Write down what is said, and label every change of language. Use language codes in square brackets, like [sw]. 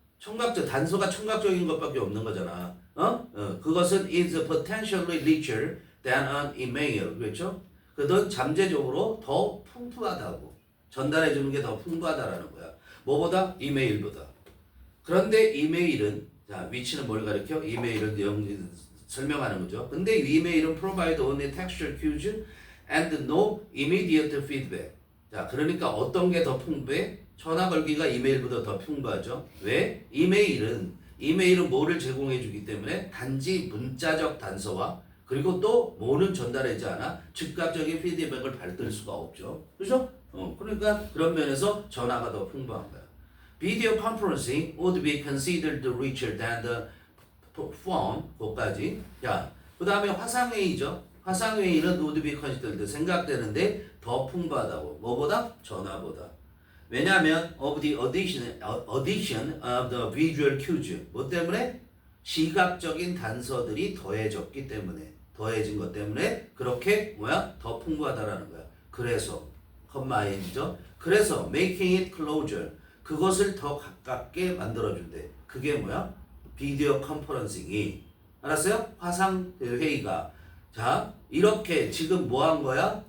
[ko] 단서가 청각적인 것밖에 없는 거잖아. 그것은 [en] is potentially richer than an email. [ko] 그렇죠? 그건 잠재적으로 더 풍부하다고. 전달해 주는 게 더 풍부하다라는 거야. 뭐보다? 이메일보다. 그런데 이메일은 자, 위치는 뭘 가리켜? 이메일은 설명하는 거죠. 근데 이메일은 [en] provide only textual cues and no immediate feedback. [ko] 자, 그러니까 어떤 게 더 풍부해? 전화 걸기가 이메일보다 더 풍부하죠. 왜? 이메일은 뭐를 제공해 주기 때문에 단지 문자적 단서와 그리고 또 뭐는 전달하지 않아 즉각적인 피드백을 받을 수가 없죠. 그죠? 그러니까 그런 면에서 전화가 더 풍부한 거야. [en] Video conferencing would be considered richer than the phone. [ko] 그것까지. 자, 그 다음에 화상회의죠. 화상회의는 [en] would be considered [ko] 생각되는데 더 풍부하다고. 뭐보다? 전화보다. 왜냐하면 [en] of the addition of the visual cues. [ko] 뭐 때문에? 시각적인 단서들이 더해진 것 때문에 그렇게 더 풍부하다라는 거야. 그래서 컴마인이죠. 그래서 [en] making it closer. [ko] 그것을 더 가깝게 만들어준대. 그게 비디오 컨퍼런싱이. 알았어요? 화상 회의가. 자, 이렇게 지금 뭐 한 거야?